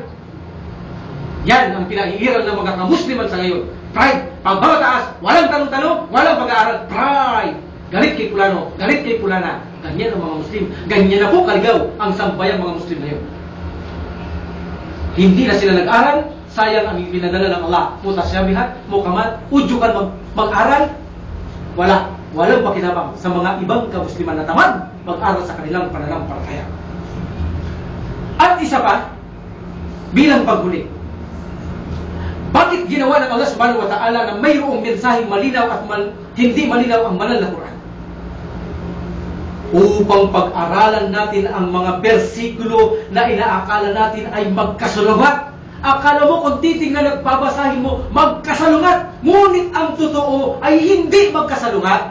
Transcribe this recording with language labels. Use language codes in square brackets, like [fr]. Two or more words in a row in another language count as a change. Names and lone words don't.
[tl] Yan ang pinaiiral ng mga kamusliman sa ngayon. Pride. Pagbabataas, walang tanong-tanong, walang pag-aaral. Pride. Galit kay Pulano, galit kay Pulana. Ganyan ang mga Muslim. Ganyan na po kaligaw ang sambayang mga Muslim ngayon. Hindi na sila nag-aral, sayang ang pinadala ng Allah. Mutasyabihat, muhkamat, udyukan mag-aral. Walang pakinabang sa mga ibang kamusliman na tamad mag-aral sa kanilang pananampalataya. At isa pa, bilang paghuli, bakit ginawa ng Allah [ar] سبحانه وتعالى [tl] na mayroong mensaheng malinaw at hindi malinaw ang banal na Quran? Upang pag-aralan natin ang mga bersikulo na inaakala natin ay magkasalungat. Akala mo kung titingnan at babasahin mo, magkasalungat. Ngunit ang totoo ay hindi magkasalungat.